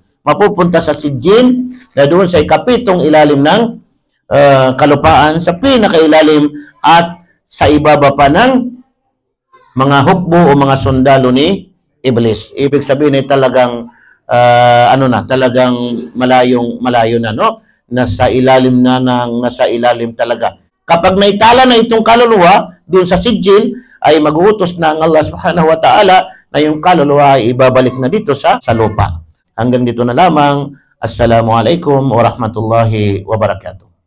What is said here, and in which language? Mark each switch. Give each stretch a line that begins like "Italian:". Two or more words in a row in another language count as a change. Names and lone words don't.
Filipino: Mapupunta sa Sijjin na doon sa ikapitong ilalim ng kalupaan, sa pinakailalim at sa ibaba pa ng mga hukbo o mga sundalo ni Iblis. Ibig sabihin ay talagang talagang malayo na, no? Nasa ilalim talaga. Kapag naitala na itong kaluluwa doon sa Sijjin, ay maghuhutos na ang Allah
Arabic: سبحانه وتعالى
Filipino: na yung kaluluwa ay ibabalik na dito sa lupa. Hanggang dito na lamang.
Arabic: السلام عليكم ورحمة الله وبركاته.